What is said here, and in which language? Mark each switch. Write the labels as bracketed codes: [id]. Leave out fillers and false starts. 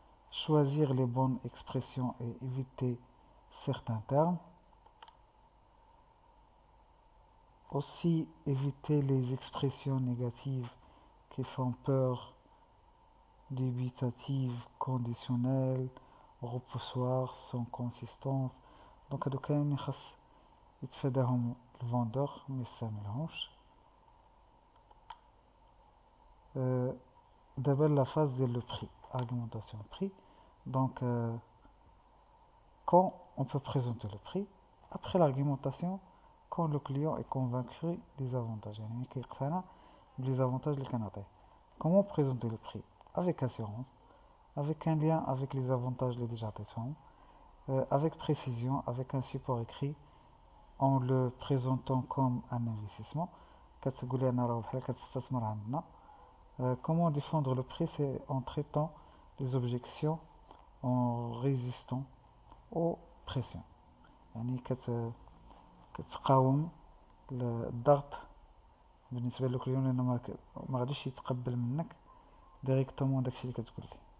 [fr] Choisir les bonnes expressions et éviter certains termes. Aussi éviter les expressions négatives qui font peur, dubitatives, conditionnelles, repoussoires, sans consistance. [ar] دونك هادو كاملين خاص يتفاداهم الفوندور, ما يستعملهمش. دابا لا فاز ديال لو بري, [fr] argumentation prix. Donc quand on peut présenter le prix après l'argumentation, quand le client est convaincu des avantages, [ar] يعني كيقتنع بلي [fr] avantages [ar] اللي كنعطيه. [fr] Comment présenter le prix? Avec assurance, avec un lien avec les avantages [ar] اللي ديجا عطيتهم, [fr] avec précision, avec un support écrit, en le présentant comme un investissement. [ar] كتقولي انا راه بحال كتستثمر عندنا. [fr] Comment défendre le prix? C'est en traitant les objections, en résistant aux pressions. [ar] يعني كتقاوم الضغط بالنسبه للكليون, لانه ما غاديش يتقبل منك directement داكشي اللي كتقول لي.